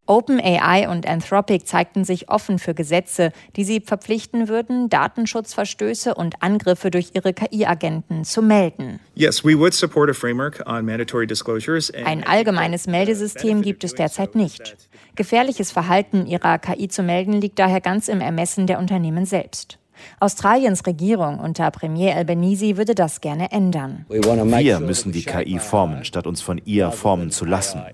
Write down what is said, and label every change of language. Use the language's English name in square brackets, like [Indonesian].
[German] OpenAI und Anthropic zeigten sich offen für Gesetze, die sie verpflichten würden, Datenschutzverstöße und Angriffe durch ihre KI-Agenten zu melden. [English] Yes, we would support a framework on mandatory disclosures. [German] Ein allgemeines Meldesystem gibt es derzeit nicht. Gefährliches Verhalten ihrer KI zu melden liegt daher ganz im Ermessen der Unternehmen selbst. Australiens Regierung unter Premier Albanese würde das gerne ändern. Wir müssen die KI formen, statt uns von ihr formen zu lassen.